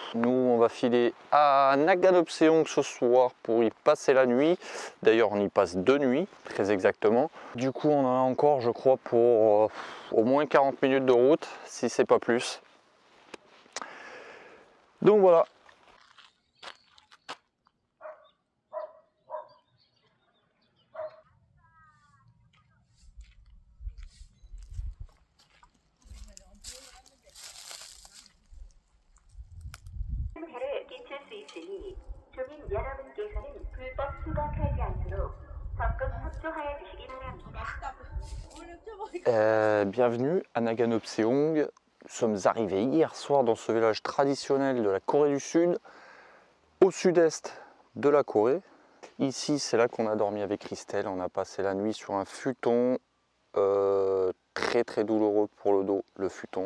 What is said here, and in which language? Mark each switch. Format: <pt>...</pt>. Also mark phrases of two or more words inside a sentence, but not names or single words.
<fr>Nous on va filer à Naganopseong ce soir pour y passer la nuit. D'ailleurs on y passe 2 nuits, très exactement. Du coup on en a encore je crois pour au moins 40 minutes de route, si c'est pas plus. Donc voilà.</fr> <ko>해를 끼칠 수 있으니 주민 여러분께서는 불법 수거하지 않도록 적극 협조하여 주시기 바랍니다.</ko> <fr>Bienvenue à Naganopseong. Nous sommes arrivés hier soir dans ce village traditionnel de la Corée du Sud, au sud-est de la Corée. Ici, c'est là qu'on a dormi avec Christelle. On a passé la nuit sur un futon très très douloureux pour le dos, le futon.</fr>